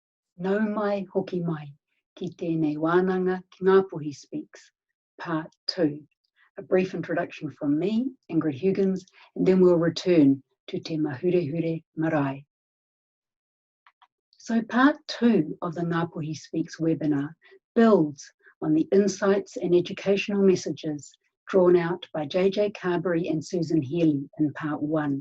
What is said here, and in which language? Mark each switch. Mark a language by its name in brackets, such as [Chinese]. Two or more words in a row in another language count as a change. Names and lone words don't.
[Māori] Nau mai hoki mai, ki tēnei wānanga ki Ngāpuhi Speaks, Part 2. [English] A brief introduction from me, Ingrid Huygens, and then we'll return to Te Mahurehure Marae. So Part 2 of the Ngāpuhi Speaks webinar builds on the insights and educational messages drawn out by JJ Carberry and Susan Healy in Part 1.